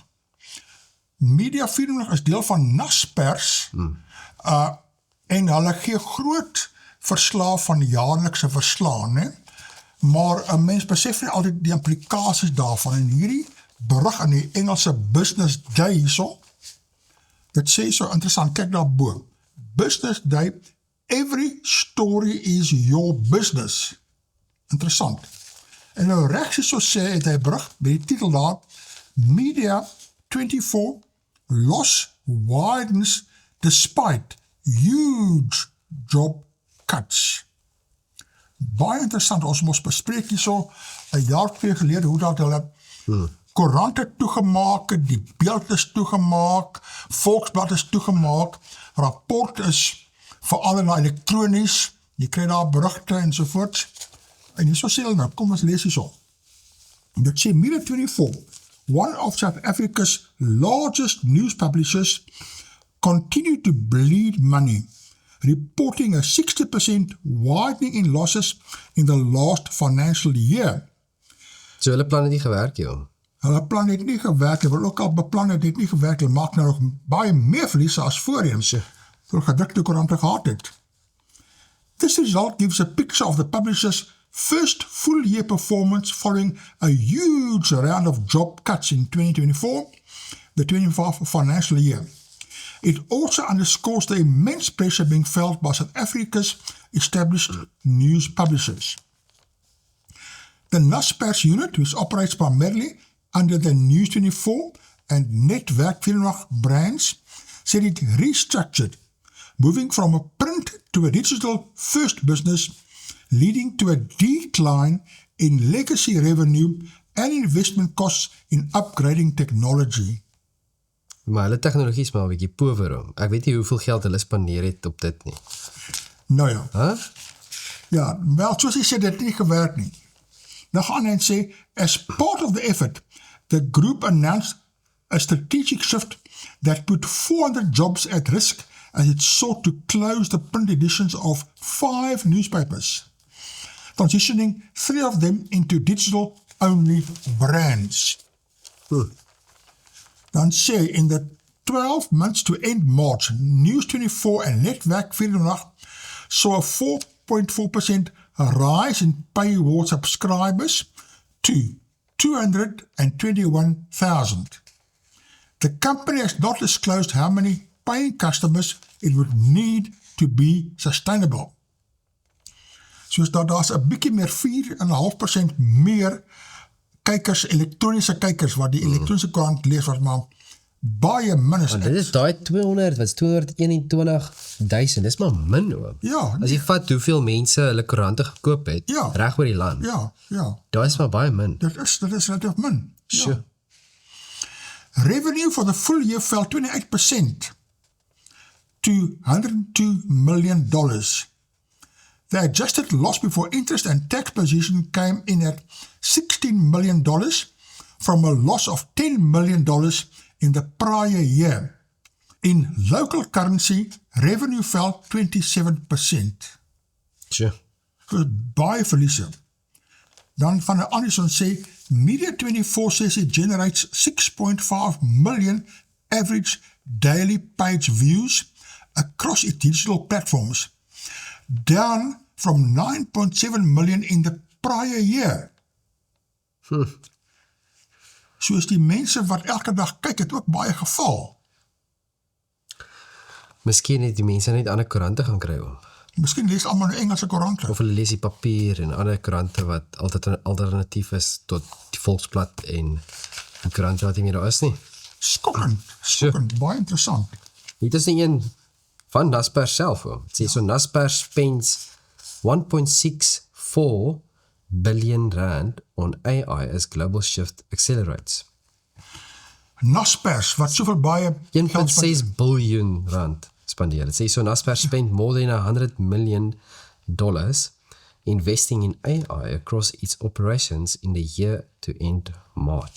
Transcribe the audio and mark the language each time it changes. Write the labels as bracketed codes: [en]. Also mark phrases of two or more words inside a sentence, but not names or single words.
[af] Media 24 is deel van Naspers en hulle gee groot verslae van jaarlikse verslae, né? Maar 'n mens besef nie altyd die implikasies daarvan en hierdie berig in die Engelse Business Day hierso, dit sê so interessant, kyk daarbo. [en] Business Day, every story is your business. [af] Interessant. En nou rechts so sê het hy berig by die titel daar, [en] Media 24 loss widens despite huge job cuts. [af] Baie interessant, ons moes bespreek hier so 'n jaar of 2 gelede, hoe dat hulle koerante toegemaak het, die beeld is toegemaak, Volksblad is toegemaak, rapport is verander na elektronies, jy kry daar berigte en sovoorts, en hier so sê hulle nou, kom ons lees hier so. Dit sê [en] Media 24, one of South Africa's largest news publishers, continue to bleed money, reporting a 60% widening in losses in the last financial year. [af] So hulle plan het nie gewerk, joh. Hulle plan het nie gewerk, hulle ook al beplan het nie gewerk, hulle maak nou nog baie meer verliese as voorheen, vir gedrukte koerante gehad het. [en] This result gives a picture of the publisher's first full year performance following a huge round of job cuts in 2024, the 2025 financial year. It also underscores the immense pressure being felt by South Africa's established news publishers. The Naspers unit, which operates primarily under the News 24 and Netwerk 24 brands, said it restructured, moving from a print to a digital first business, leading to a decline in legacy revenue and investment costs in upgrading technology. [af] Maar hulle tegnologie is maar 'n bietjie pover om. Ek weet nie hoeveel geld hulle spandeer het op dit nie. Nou ja. Huh? Ja, wel, soos hy sê, dit het nie gewerk nie. Dan gaan hy en sê, [en] as part of the effort, the group announced a strategic shift that put 400 jobs at risk as it sought to close the print editions of 5 newspapers, transitioning 3 of them into digital-only brands. [af] Dan sê, [en] in the 12 months to end March, News 24 and Netwerk 24 saw a 4.4% rise in paywall subscribers to 221,000. The company has not disclosed how many paying customers it would need to be sustainable. [af] Soos daar's 'n bietjie meer 4,5% meer kykers, elektroniese kykers, wat die elektroniese koerant lees, wat maar baie min is. Dit is daai 200, wat is 221,000, dis maar min oom. Ja. As jy vat hoeveel mense hulle koerante gekoop het, reg oor die land. Ja. Daai is maar baie min. Dit is relatief min. Sure. [en] Revenue for the full year fell 28% to $102 million. The adjusted loss before interest and tax position came in at $16 million from a loss of $10 million in the prior year. In local currency, revenue fell 27%. [af] Sure. Dus baie verliese. Dan van 'n ander son sê, [en] Media 24 says it generates $6.5 million average daily page views across its digital platforms, down from 9.7 million in the prior year. [af] Soos die mense wat elke dag kyk, het ook baie geval. Miskien het die mense net ander koerante gaan kry om. Miskien lees almal nou Engelse koerante. Of hulle lees die papier en ander koerante wat altyd 'n alternatief is tot die Volksblad en die koerante wat nie meer daar is nie. Skokkend, baie interessant. Dit is nie een van Naspers self hoor. Het sê so [en] Naspers spends 1.64 billion rand on AI as global shift accelerates. [af] Naspers, wat soveel baie 1.6 biljoen rand spandeer. [en] It says so Naspers spent more than $100 million investing in AI across its operations in the year to end March.